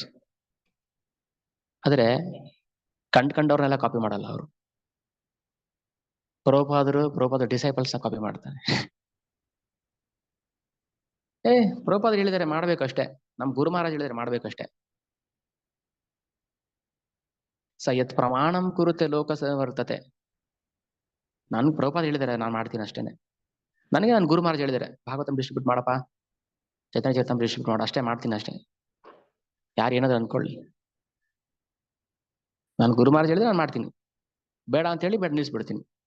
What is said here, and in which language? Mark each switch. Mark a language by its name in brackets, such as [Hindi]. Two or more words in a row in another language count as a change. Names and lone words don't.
[Kannada] ಆದ್ರೆ ಕಂಡವ್ರನ್ನೆಲ್ಲ ಕಾಪಿ ಮಾಡಲ್ಲ ಅವರು. ಪ್ರಭುಪಾದ ಡಿಸೈಪಲ್ಸ್ ನ ಕಾಪಿ ಮಾಡ್ತಾರೆ. ಪ್ರಭುಪಾದರು ಹೇಳಿದರೆ ಮಾಡ್ಬೇಕಷ್ಟೇ, ನಮ್ ಗುರು ಮಹಾರಾಜ್ ಹೇಳಿದರೆ ಮಾಡ್ಬೇಕಷ್ಟೇ. [Sanskrit] ಸ ಯತ್ ಪ್ರಮಾಣಂ ಕುರುತೆ ಲೋಕ ವರ್ತತೆ. [Kannada] ನನ್ ಪ್ರಭುಪಾದ ಹೇಳಿದಾರೆ, ನಾನು ಮಾಡ್ತೀನಿ ಅಷ್ಟೇನೆ. ನನಗೆ ನನ್ನ ಗುರು ಮಹಾರಾಜ್ ಹೇಳಿದಾರೆ, ಭಾಗವತಂ ಡಿಸ್ಟ್ರಿಬ್ಯೂಟ್ ಮಾಡಪ್ಪ, ಚೈತನ್ಯ ಚರಿತಾಮೃತ ಡಿಸ್ಟ್ರಿಬ್ಯೂಟ್ ಮಾಡ, ಅಷ್ಟೇ ಮಾಡ್ತೀನಿ ಅಷ್ಟೇ. ಯಾರು ಏನಾದ್ರು ಅನ್ಕೊಳ್ಳಿ, ನಾನು ಗುರು ಮಹಾರಾಜ್ ಹೇಳಿದ್ರೆ ನಾನು ಮಾಡ್ತೀನಿ, ಬೇಡ ಅಂತ ಹೇಳಿ ಬೇಡ ನಿಲ್ಲಿಸ್ಬಿಡ್ತೀನಿ.